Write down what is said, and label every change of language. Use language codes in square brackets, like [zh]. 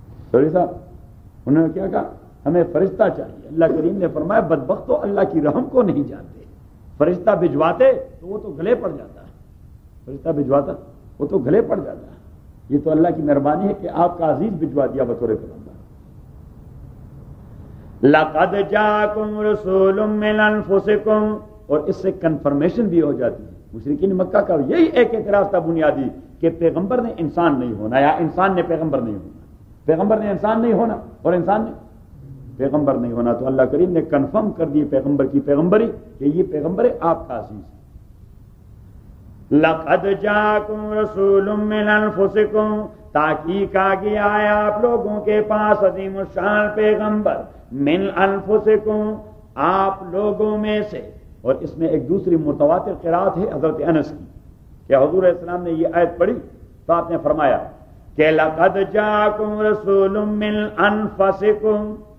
[ur] Sorry صاحب, انہوں نے کیا کہا؟ ہمیں فرشتہ چاہیے. اللہ کریم نے فرمایا بدبختو اللہ کی رحم کو نہیں جانتے, فرشتہ بھجواتے تو وہ تو گلے پڑ جاتا, فرشتہ بھجواتا وہ تو گلے پڑ جاتا. یہ تو اللہ کی مہربانی ہے کہ آپ کا عزیز بھجوا دیا بطور پیغمبر. [ar] لقد جاءکم رسول من انفسکم, [ur] اور اس سے کنفرمیشن بھی ہو جاتی ہے. مشرکین مکہ کا یہی ایک اعتراض تھا بنیادی کہ پیغمبر نے انسان نہیں ہونا, یا انسان نے پیغمبر نہیں ہونا. پیغمبر نے انسان نہیں ہونا اور انسان نے پیغمبر نہیں ہونا, تو اللہ کریم نے کنفرم کر دی پیغمبر کی پیغمبری کہ یہ پیغمبر ہے آپ کا عزیز. [ar] لقد جاءکم رسول من انفسکم, [ur] تحقیق آگے آیا آپ لوگوں کے پاس عظیم الشان پیغمبر [ar] من انفسکم [ur] آپ لوگوں میں سے. اور اس میں ایک دوسری متواتر قرات ہے حضرت انس کی کہ حضور السلام نے یہ آیت پڑھی تو آپ نے فرمایا کہ [ar] لقد جاکم رسول من انفسکم.